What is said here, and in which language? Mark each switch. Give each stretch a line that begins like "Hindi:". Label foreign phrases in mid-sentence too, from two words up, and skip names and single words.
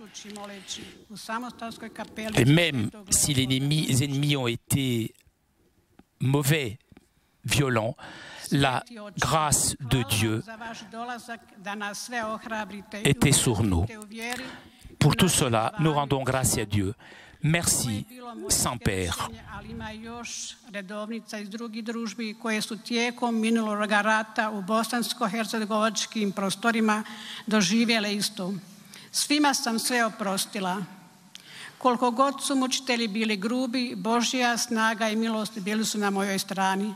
French: Et même si les ennemis ont été mauvais, violents, la grâce de Dieu était sur nous. Pour tout cela, nous rendons grâce à Dieu. Merci, Saint-Père.
Croatian: Redovnica iz drugih družbi koje su tijekom minulog rata u bosansko-hercegovačkim prostorima doživjele isto. Svima sam sve oprostila. Koliko god su mučitelji bili grubi, Božja snaga i milost bili su na mojoj strani.